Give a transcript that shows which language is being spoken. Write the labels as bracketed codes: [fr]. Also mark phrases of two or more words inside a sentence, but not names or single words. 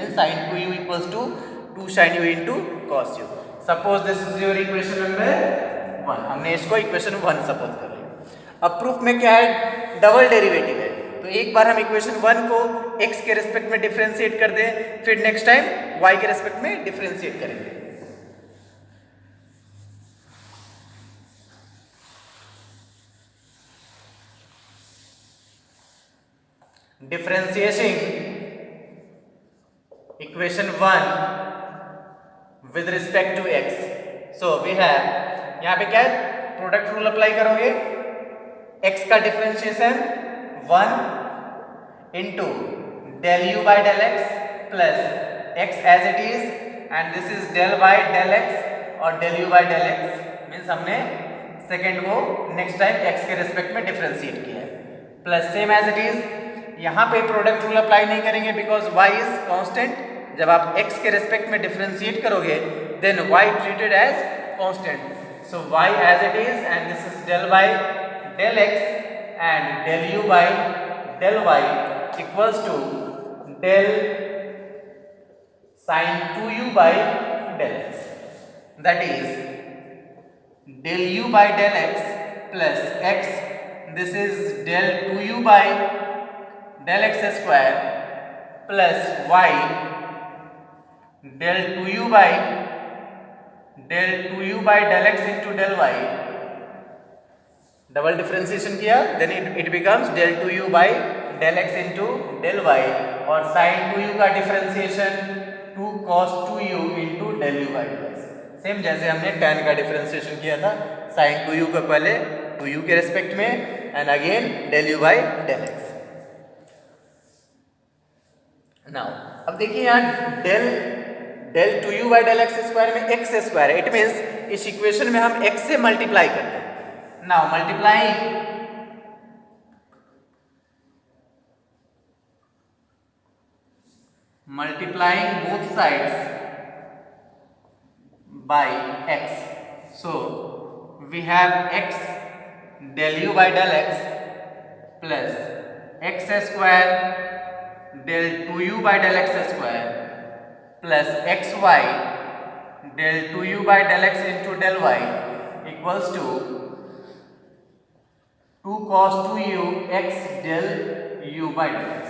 [en] mean sin 2u equals to 2 sin u into cos u. suppose this is your equation number 1. [hi] हमने इसको इक्वेशन 1 सपोज कर लिया. अब प्रूफ में क्या है, [en] double derivative [hi] है. तो एक बार हम इक्वेशन 1 को x के रेस्पेक्ट में डिफरेंशिएट कर दें, फिर [en] next time [hi] y के रेस्पेक्ट में डिफरेंशिएट करेंगे. [en] Differentiating equation 1 with respect to x. So we have [hi] यहाँ पे क्या है, [en] product rule apply [hi] करोगे. [en] x का differentiation 1 into del u by del x plus x as it is, and this is del by del x और del u by del x. [hi] मीन्स हमने सेकेंड को [en] next time [hi] x के रेस्पेक्ट में डिफरेंशिएट किया है. [en] plus same as it is [hi] यहाँ पे [en] product rule apply [hi] नहीं करेंगे [en] because y is constant. [hi] जब आप x के रेस्पेक्ट में डिफरेंशिएट करोगे [en] then y treated as constant. so y as it is, and this is del by del x and del u by del y equals to del sin 2u by del x. that is del u by del x plus x, this is del 2u by del x square plus y del 2u by del x into del y. double differentiation किया then it becomes del 2u by del x into del y, और sin 2u का डिफरेंशिएशन 2 cos 2u into del u by del x. [hi] सेम जैसे हमने tan का डिफरेंशिएशन किया था, sin 2u का पहले 2u के रेस्पेक्ट में [en] and again del u by del x. [hi] नाउ अब देखिए यहाँ [en] del 2u by del x square [hi] में [en] x square [hi] है. [en] it means [hi] इस इक्वेशन में हम x से मल्टीप्लाई करते हैं. [en] now multiplying both sides by x. so we have x del u by del x plus x square del 2u by del x square plus xy del 2u by del x into del y equals to 2 cos 2u x del u by del x.